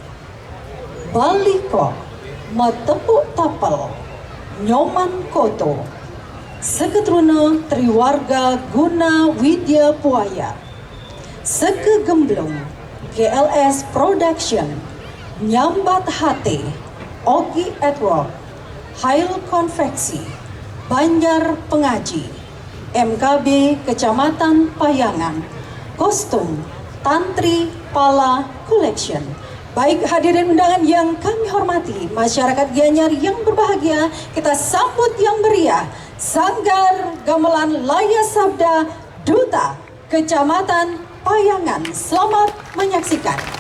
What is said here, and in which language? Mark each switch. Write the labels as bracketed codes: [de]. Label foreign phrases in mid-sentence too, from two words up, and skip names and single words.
[id] Baliko, Matepuk Tapal, Nyoman Koto, Seketruna Triwarga Guna Widya Puaya, Seke Gemblung, GLS Production, Nyambat Hate, Ogi Edward, Hail Konveksi, Banjar Pengaji, MKB Kecamatan Payangan, Kostum Tantri Pala Collection. Baik hadirin undangan yang kami hormati, masyarakat Gianyar yang berbahagia, kita sambut yang meriah Sanggar Gamelan Laya Sabda Duta Kecamatan Payangan. Selamat menyaksikan.